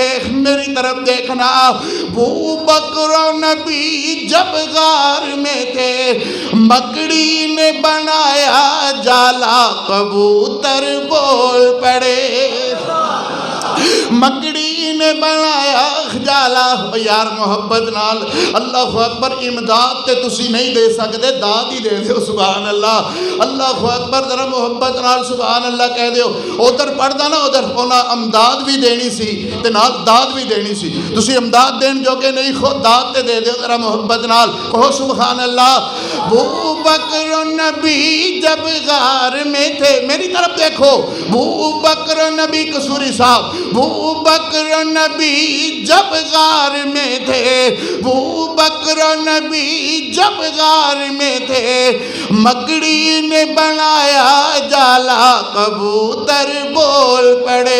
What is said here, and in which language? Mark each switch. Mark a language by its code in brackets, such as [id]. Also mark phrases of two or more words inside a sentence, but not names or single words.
[ur] میری طرف دیکھنا. بو بکر نبی جب غار میں تھے مکڑی نے بنایا جالا کبوتر بول پڑے. مکڑی نے بنایا جالا. [pa] یار محبت نال [ar] اللہ اکبر. [pa] امداد تے تسی نہیں دے سکتے داد ہی دے دیو. [ar] سبحان اللہ. اللہ اکبر. [pa] ذرا محبت نال [ar] سبحان اللہ [pa] کہہ دیو. ادھر پڑھدا نا ادھر ہونا امداد بھی دینی سی تے نال داد بھی دینی سی. تسی امداد دین جو کہ نہیں خود داد تے دے دیو. ذرا محبت نال کہو [ar] سبحان اللہ. [ur] بو بکر نبی جب غار میں تھے. میری طرف دیکھو. بو بکر نبی قصوری صاحب. بو بکر نبی جب غار میں تھے بو بکر نبی جب غار میں تھے مکڑی نے بنایا جالا کبوتر بول پڑے.